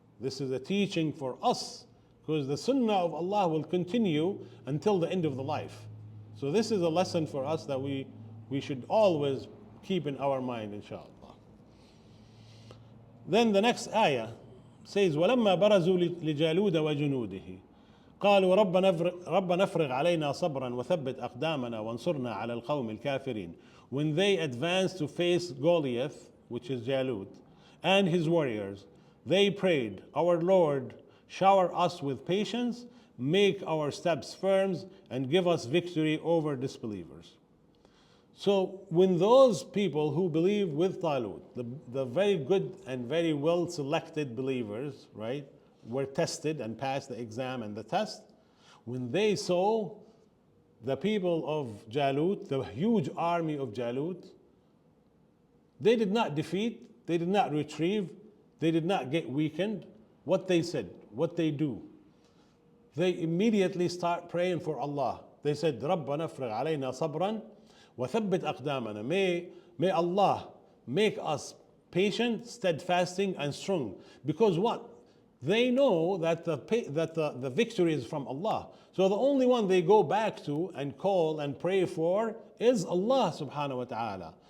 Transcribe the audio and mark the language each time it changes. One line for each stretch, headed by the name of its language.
English: This is a teaching for us, because the sunnah of Allah will continue until the end of the life. So this is a lesson for us that we should always keep in our mind, inshallah. Then the next ayah says,
Arabic: وَلَمَّا بَرَزُوا لِجَالُودَ وَجُنُودِهِ قالوا ربنا افرغ علينا صبرا وثبت أقدامنا وانصرنا على القوم الكافرين.
English: When they advanced to face Goliath, which is Jalut, and his warriors, they prayed, Our Lord, shower us with patience, make our steps firm, and give us victory over disbelievers. So when those people who believe with Talut, the very good and very well selected believers, right, were tested and passed the exam and the test, when they saw the people of Jalut, the huge army of Jalut, they did not defeat, they did not retrieve, they did not get weakened. What they said, what they do, they immediately start praying for Allah. They said,
Arabic: رَبَّنَا افْرِغْ عَلَيْنَا صَبْرًا وَثَبِّتْ أَقْدَامَنَا.
English: May Allah make us patient, steadfasting, and strong. Because what? They know that the victory is from Allah. So the only one they go back to and call and pray for is Allah subhanahu wa ta'ala.